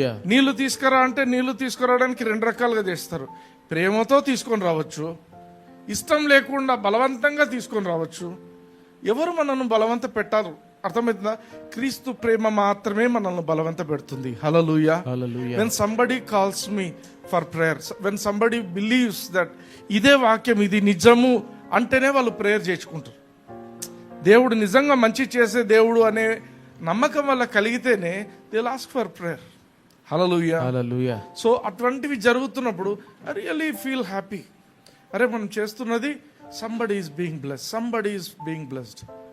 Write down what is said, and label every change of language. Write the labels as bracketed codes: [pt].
[te] నీళ్లు తీసుకురా అంటే నీళ్లు తీసుకురావడానికి 2 రకాలుగా చేస్తారు. ప్రేమతో తీసుకొని రావచ్చు, ఇష్టం లేకుండా బలవంతంగా తీసుకొని రావచ్చు. ఎవరు మనల్ని బలవంత పెట్టారు? అర్థమవుతుందా? క్రీస్తు ప్రేమ మాత్రమే మనల్ని బలవంత పెడుతుంది. హల్లెలూయా. [en] when somebody calls me for prayer, when somebody believes that [te] ఇదే వాక్యం, ఇది నిజము అంటేనే వాళ్ళు ప్రేయర్ చేసుకుంటారు. దేవుడు నిజంగా మంచి చేసే దేవుడు అనే నమ్మకం వల్ల కలిగితేనే [en] They will ask for prayer. [te] Hallelujah. So అటువంటివి జరుగుతున్నప్పుడు [en] I really feel happy. [te] అరే మనం చేస్తున్నది [en] somebody is being blessed, somebody is being blessed.